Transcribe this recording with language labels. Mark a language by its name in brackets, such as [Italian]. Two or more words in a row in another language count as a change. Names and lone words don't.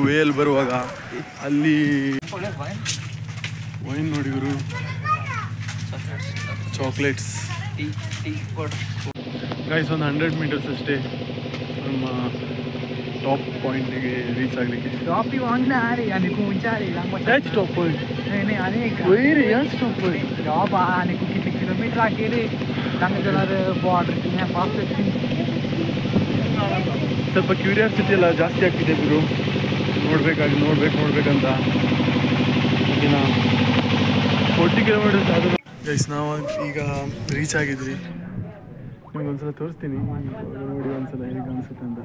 [Kannada] ವೇಲ್ ಬರುವಾಗ ಅಲ್ಲಿ ವೈನ್ ನೋಡಿ ಗುರು, ಚಾಕ್ಲೇಟ್ಸ್. ಗೈಸ್, ಒಂದು 100 ಮೀಟರ್ಸ್ ಅಷ್ಟೇ ನಮ್ಮ ಟಾಪ್ ಪಾಯಿಂಟಿಗೆ ರೀಚ್ ಆಗಲಿಕ್ಕೆ. [English] top point [Marathi] किती किलोमीटर आगे बॉर्डर [Kannada] ಸ್ವಲ್ಪ ಕ್ಯೂರಿಯಾಸಿಟಿ ಎಲ್ಲ ಜಾಸ್ತಿ ಆಗ್ತಿದೆ ಗುರು. ನೋಡ್ಬೇಕಂತ. ಇನ್ನು 40 ಕಿಲೋಮೀಟರ್ಸ್ ಆದರೂ ಗೈಸ್ ನಾವು ಈಗ ರೀಚ್ ಆಗಿದ್ವಿ. ನಿಮ್ಗೆ ಒಂದ್ಸಲ ತೋರಿಸ್ತೀನಿ, ನೋಡಿ ಒಂದ್ಸಲ ಹೇಗೆ ಅನಿಸುತ್ತೆ ಅಂತ.